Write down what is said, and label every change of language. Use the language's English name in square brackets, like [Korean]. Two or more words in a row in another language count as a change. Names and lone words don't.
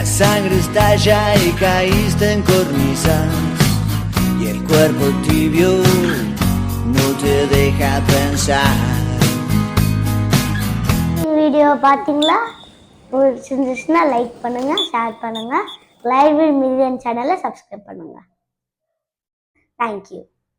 [Spanish] sangre estalla y caíste en cornisas y el cuerpo tibio no te deja pensar. [Tamil] வீடியோ பார்த்தீங்களா? பிடிச்சிருந்துச்சுன்னா லைக் பண்ணுங்க, ஷேர் பண்ணுங்க, கிளைட் வித் மிதிலன் சேனலை சப்ஸ்கிரைப் பண்ணுங்க. [English] Thank you.